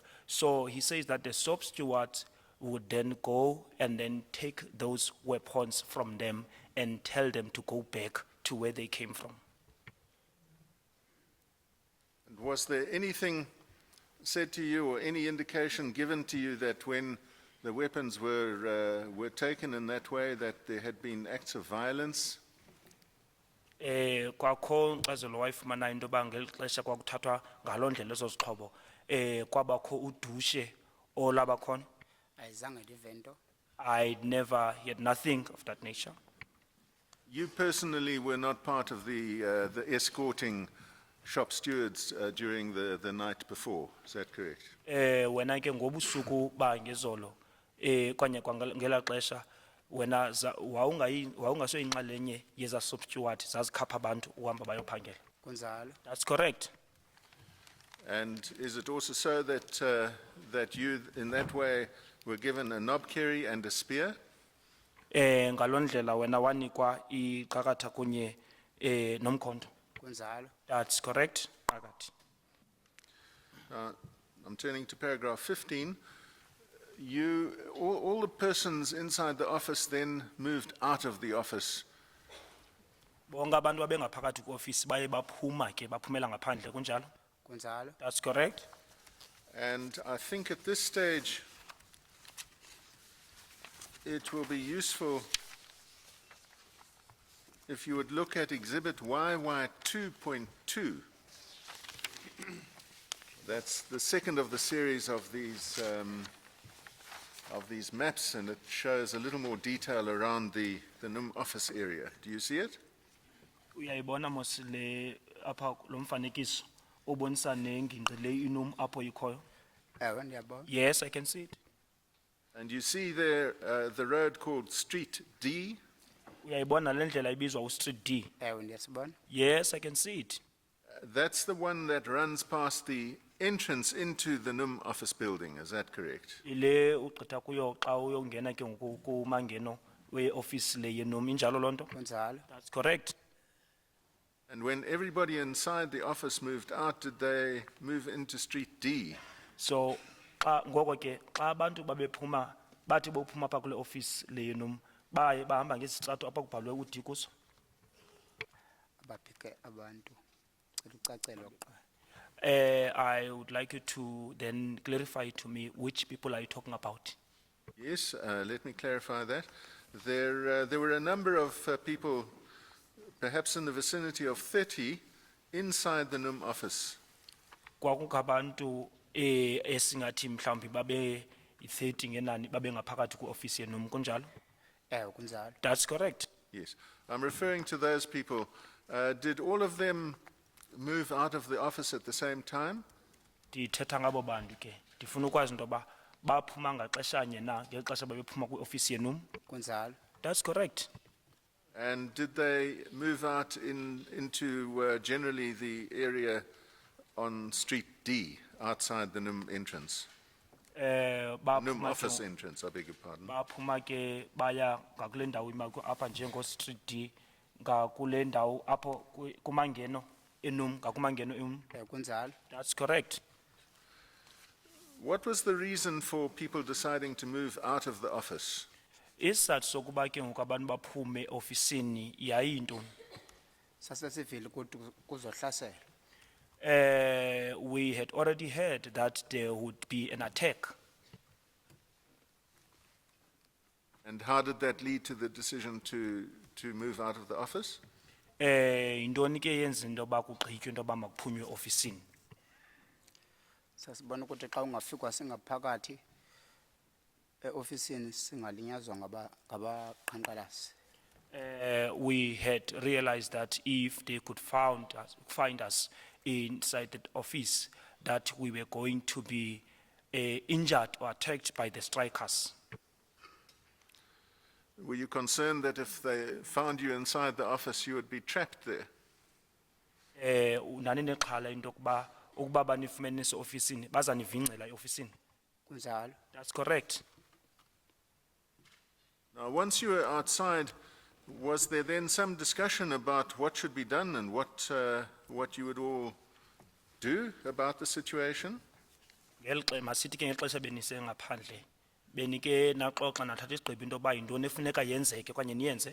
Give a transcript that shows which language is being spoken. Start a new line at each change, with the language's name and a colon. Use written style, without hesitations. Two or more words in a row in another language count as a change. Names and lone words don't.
English: So he says that the shop stewards would then go and then take those weapons from them and tell them to go back to where they came from. And was there anything said to you or any indication given to you that when the weapons were taken in that way, that there had been acts of violence?
Xhosa: Kwakho nkcazelo wayifumana into yoba ngeli xesha kwakuthathwa ngaloo ndlela ezo zixhobo kwabakho udushe olaba khona. Ayizange ndive nto.
English: I never heard nothing of that nature. You personally were not part of the escorting shop stewards during the night before, is that correct?
Xhosa: Wena ke ngobusuku ba ngezolo kwanye kwangela xesha wena wawungasoyinxalenye yeza
English: shop steward
Xhosa: zazikhapha abantu uhamba bayophangela. Kunjalo.
English: That's correct. And is it also so that that you in that way were given a knob kerry and a spear?
Xhosa: Ngaloo ndlela wena wanikwa iqakatha kunye nomkhonto. Kunjalo.
English: That's correct. Qakathi. I'm turning to paragraph 15. All the persons inside the office then moved out of the office.
Xhosa: Bonke abantu abengaphakathi kwiofisi baye baphuma ke baphumela ngaphandle kunjalo. Kunjalo.
English: That's correct. And I think at this stage it will be useful if you would look at exhibit YY 2.2. That's the second of the series of these maps, and it shows a little more detail around the NUM office area. Do you see it?
Xhosa: Uyayibona mos le apha lo mfanekiso obonisa nengingqi le inum apho ikhoyo. Ewe ndiyabona.
English: Yes, I can see it. And you see there the road called Street D?
Xhosa: Uyayibona le ndlela ibizwa uStreet D. Ewe ndiyasibona.
English: Yes, I can see it. That's the one that runs past the entrance into the NUM office building, is that correct?
Xhosa: Ile uqitha kuyo xa uyongena ke ngoku kumangeno we-office le yenum injalo lonto. Kunjalo.
English: That's correct. And when everybody inside the office moved out, did they move into Street D?
Xhosa: So xa ngoko ke xa abantu babephuma bathi bophuma apha kule office le yenum baye bahamba ngesitrato apha kubhalwe uD kuso. Ababheke abantu. Cela ucacelwe kuqala.
English: I would like you to then clarify to me which people are you talking about. Yes, let me clarify that. There were a number of people, perhaps in the vicinity of 30, inside the NUM office.
Xhosa: Kwakungabantu esingathi mhlawumbi babe 30 ngenani babe ngaphakathi ku-office yenum kunjalo. Ewe kunjalo.
English: That's correct. Yes, I'm referring to those people. Did all of them move out of the office at the same time?
Xhosa: Ndithetha ngabo bantu ke ndifuna ukwazi into yoba baphuma ngaxeshanye na ngeli xesha babephuma kwi-office yenum. Kunjalo.
English: That's correct. And did they move out into generally the area on Street D, outside the NUM entrance? NUM office entrance, I beg your pardon.
Xhosa: Baphuma ke baya ngakule ndawo imakho apha njengo-Street D ngakule ndawo apho kumangeno enum ngakumangeno enum. Kunjalo.
English: That's correct. What was the reason for people deciding to move out of the office?
Xhosa: Isizathu sokuba ke ngoku abantu baphume ofisini yayintoni? Sasesivile ukuthi kuzohlasela.
English: We had already heard that there would be an attack. And how did that lead to the decision to move out of the office?
Xhosa: Intoni ke yenza into yoba kugqitywe into yoba makuphunywe ofisini? Sasibona ukuthi xa ungafikwa singaphakathi ofisini singalinyazwa ngabaqhankqalazi.
English: We had realized that if they could find us inside the office, that we were going to be injured or attacked by the strikers. Were you concerned that if they found you inside the office, you would be trapped there?
Xhosa: Nani nexhala into yokuba ukuba banifumene ofisini bazanivingcela eofisini? Kunjalo.
English: That's correct. Now, once you were outside, was there then some discussion about what should be done and what you would all do about the situation?
Xhosa: Masithi ke ngexesha benise ngaphandle benike naxoxa nathatha isigqibo into yoba yintoni efuneka yenzeke okanye niyenze.